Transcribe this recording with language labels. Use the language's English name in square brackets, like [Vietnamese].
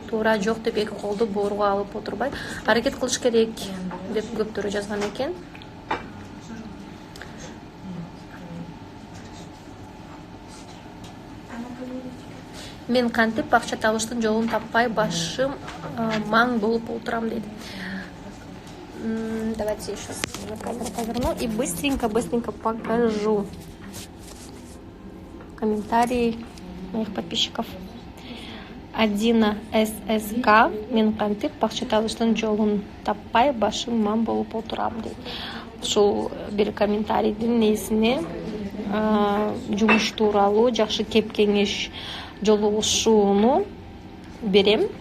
[Kyrgyz] Туура жок деп эки колду бооруга алып отурбай, аракет кылыш керек деп көптөрү жазган экен. Мен кантип акча табыштын жолун таппай башым маң болуп отурам дейт. [Russian] Давайте еще камеру поверну и быстренько покажу комментарии моих подписчиков. [Kyrgyz] Адина ССК мен кантип акча табыштын жолун таппай башым маң болуп отурам дейт. Ушул бир комментарийдин несине жумуш тууралуу жакшы кеп кеңеш жолугушууну берем.